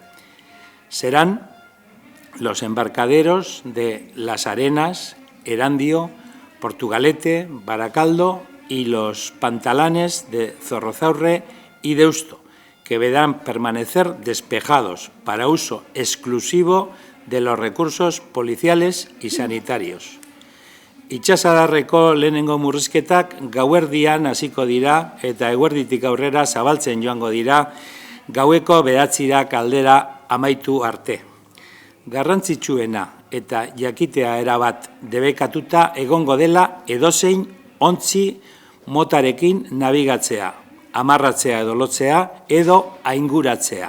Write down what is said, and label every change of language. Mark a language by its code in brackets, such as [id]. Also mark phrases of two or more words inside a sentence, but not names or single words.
[es] Serán los embarcaderos de Las Arenas, Erandio, Portugalete, Baracaldo y los pantalanes de Zorrozaurre y Deusto, que deberán permanecer despejados para uso exclusivo de los recursos policiales y sanitarios. [eu] Itxasadarreko lehenengo murrizketak gauerdian hasiko dira eta eguerditik aurrera zabaltzen joango dira gaueko 9 aldera amaitu arte. Garrantzitsuena eta jakitea erabat debekatuta egongo dela edozein ontzi motarekin nabigatzea, amarratzea edo lotzea edo ainguratzea.